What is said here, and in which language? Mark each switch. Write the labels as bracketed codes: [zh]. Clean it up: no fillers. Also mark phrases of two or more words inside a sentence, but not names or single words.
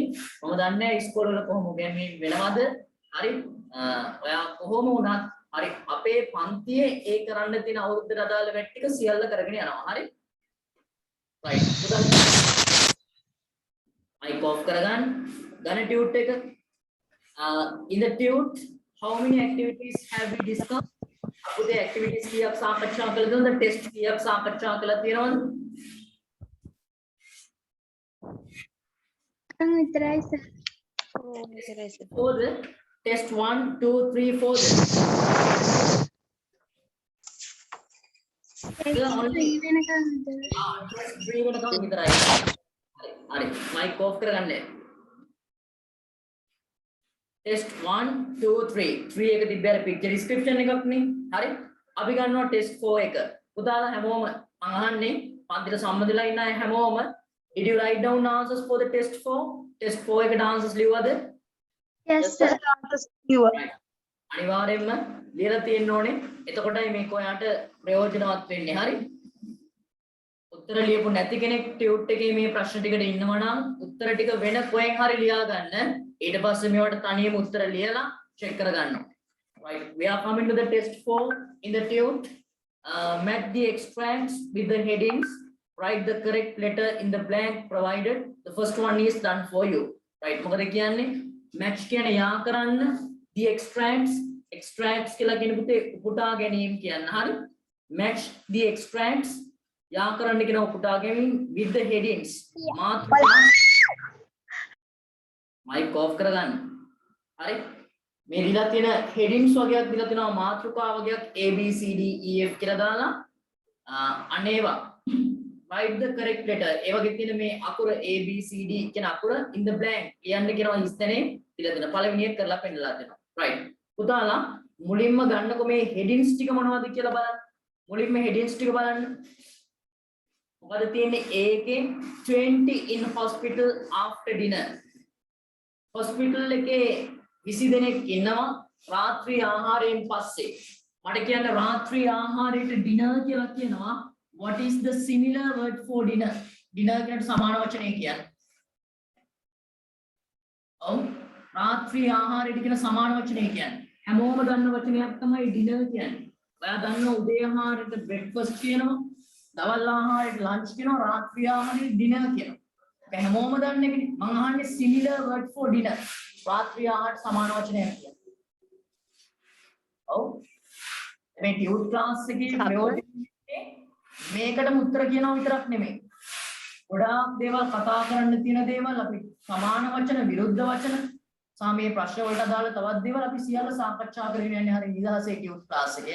[si] මම දන්නේ නැහැ ඉස්කෝල වල කොහොම උගන්වන්නේ වෙනවද? හරි? ඔයා කොහොම වුණත් හරි අපේ පන්තියේ ඒ කරන්න තියෙන අවුරුද්දට අදාළ වැඩ ටික සියල්ල කරගෙන යනවා. හරි? [en] right. mic off [si] කරගන්න. ගන්න tute එක. [en] In the tute, how many activities have we discussed? [si] අපේ activities කීයක් සාකච්ඡා කළද? test කීයක් සාකච්ඡා කළා තියෙනවද? විතරයි sir. [en] For the test 1, 2, 3, 4. [si] Only වෙනකන් විතරයි. Test 3 වෙනකම් විතරයි. හරි. [en] mic off [si] කරගන්න. [en] test 1, 2, 3. [si] 3 එක තිබ්බේ අර [en] picture description [si] එකක් නේ. හරි. අපි ගන්නවා test 4 එක. පුතාලා හැමෝම මම අහන්නේ පන්තිට සම්බන්ධලා ඉන්න අය හැමෝම [en] did you write down answers for the test 4? [si] Test 4 එකට answers ලිව්වද? [en] Yes sir. [si] අනිවාර්යයෙන්ම ලියලා තියෙන්න ඕනේ. එතකොටයි මේක ඔයාට ප්‍රයෝජනවත් වෙන්නේ. හරි? උත්තර ලියපු නැති කෙනෙක් tute එකේ මේ ප්‍රශ්න ටිකට ඉන්නවා නම් උත්තර ටික වෙන කොහෙන් හරි ලියා ගන්න. ඊට පස්සේ මේවට තනියම උත්තර ලියලා check කර ගන්නවා. [en] Right. We are coming to the test 4 in the tute. Match the extracts with the headings. Write the correct letter in the blank provided. The first one is done for you. Right. [si] මොකද කියන්නේ? match කියන්නේ යා කරන්න [en] the extracts [si] කියලා කියන පුතේ උපුටා ගැනීම කියන්න. හරි? [en] match the extracts [si] යා කරන්න කියන උපුටා ගැනීම [en] with the headings. [si] මාතෘකා [en] mic off [si] කරගන්න. හරි? මේ දීලා තියෙන headings වගේක් දීලා තියෙනවා මාතෘකා වගේක් A B C D E F කියලා දාලා අනේවා [en] write the correct letter. [si] ඒ වගේ තියෙන මේ අකුර A B C D කියන අකුර [en] in the blank [si] කියන්න කියනවා ඉස්තනේ දීලා තියෙන පළවෙනි එක කරලා පෙන්නලා දෙනවා. right. පුතාලා මුලින්ම ගන්නකො මේ headings ටික මොනවද කියලා බලන්න. මුලින්ම headings ටික බලන්න. මොකද තියෙන්නේ A එකේ 20 [en] in hospital after dinner. [si] hospital එකේ 20 දෙනෙක් ඉන්නවා රාත්‍රී ආහාරයෙන් පස්සේ. මට කියන්න රාත්‍රී ආහාරයට dinner කියලා කියනවා. [en] What is the similar word for dinner? [si] Dinner කියනට සමාන වචනය කියන්නේ. ඔව් රාත්‍රී ආහාරයට කියන සමාන වචනය කියන්නේ. හැමෝම දන්න වචනයක් තමයි ඩිනර් කියන්නේ. ඔයා දන්නවා උදේ ආහාරයට බ්‍රෙක්ෆාස්ට් කියනවා. දවල් ආහාරයට ලන්ච් කියනවා. රාත්‍රී ආහාරයට ඩිනර් කියනවා. ඒක හැමෝම දන්න එකනේ. මම අහන්නේ [en] similar word for dinner. [si] රාත්‍රී ආහාරයට සමාන වචනයක් කියන්නේ. ඔව් මේ [en] tute class [si] එකේ ප්‍රයෝජනේ මේකටම උත්තර කියනවා විතරක් නෙමෙයි. ගොඩාක් දේවල් කතා කරන්න තියෙන දේවල් අපි සමාන වචන විරුද්ධ වචන සාමයේ ප්‍රශ්න වලට අදාළ තවත් දේවල් අපි සියල්ල සාකච්ඡා කරගෙන යන්නේ හරිය නිදහසේ [en] tute class [si] එකේ.